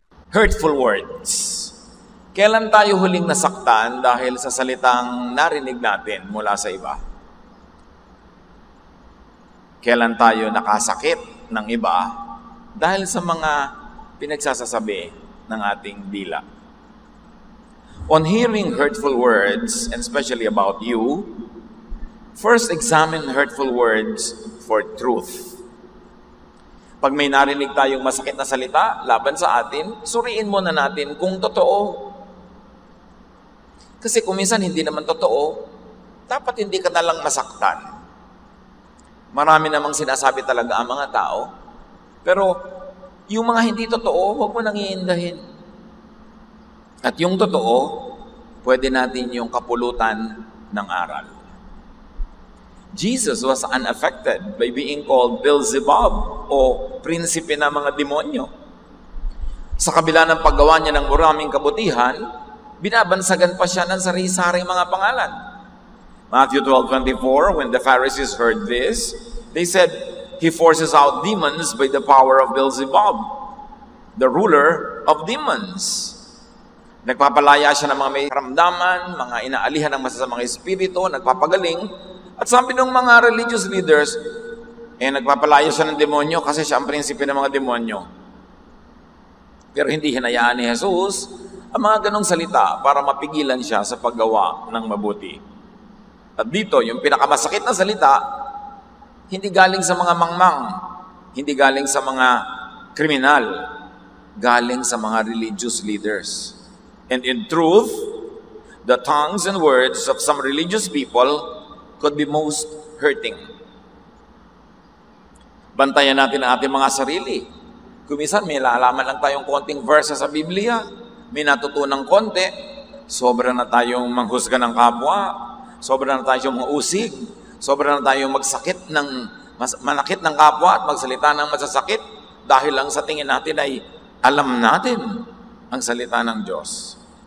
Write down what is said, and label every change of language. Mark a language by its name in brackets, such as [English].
[English] Hurtful words. [Filipino] Kailan tayo huling nasaktan dahil sa salitang narinig natin mula sa iba? Kailan tayo nakasakit ng iba dahil sa mga pinagsasasabi ng ating dila? [English] On hearing hurtful words, and especially about you, first examine hurtful words for truth. [Filipino] Pag may narinig tayong masakit na salita laban sa atin, suriin muna natin kung totoo. Kasi kung minsan hindi naman totoo, dapat hindi ka nalang masaktan. Marami namang sinasabi talaga ang mga tao, pero yung mga hindi totoo, huwag mo nang iindahin. At yung totoo, pwede natin yung kapulutan ng aral. [English] Jesus was unaffected by being called Beelzebub [Filipino] o prinsipe ng mga demonyo. Sa kabila ng paggawa niya ng maraming kabutihan, binabansagan pa siya ng sari-saring mga pangalan. [English] Matthew 12:24, when the Pharisees heard this, they said, "He forces out demons by the power of Beelzebub, the ruler of demons." [Filipino] Nagpapalaya siya ng mga may karamdaman, mga inaalihan ng masasamang espiritu, nagpapagaling. At sabi ng mga religious leaders, nagpapalaya siya ng demonyo kasi siya ang prinsipe ng mga demonyo. Pero hindi hinayaan ni Jesus ang mga ganong salita para mapigilan siya sa paggawa ng mabuti. At dito, yung pinakamasakit na salita, hindi galing sa mga mangmang, hindi galing sa mga kriminal, galing sa mga religious leaders. [English] And in truth, the tongues and words of some religious people could be most hurting. [Filipino] Bantayan natin ang ating mga sarili. Kumisan, may lalaman lang tayong konting verse sa Biblia, may natutunang konti, sobra na tayong manghusga ng kapwa, sobra na tayong mausig, sobra na tayong manakit ng kapwa at magsalita ng masasakit dahil lang sa tingin natin ay alam natin ang salita ng Diyos.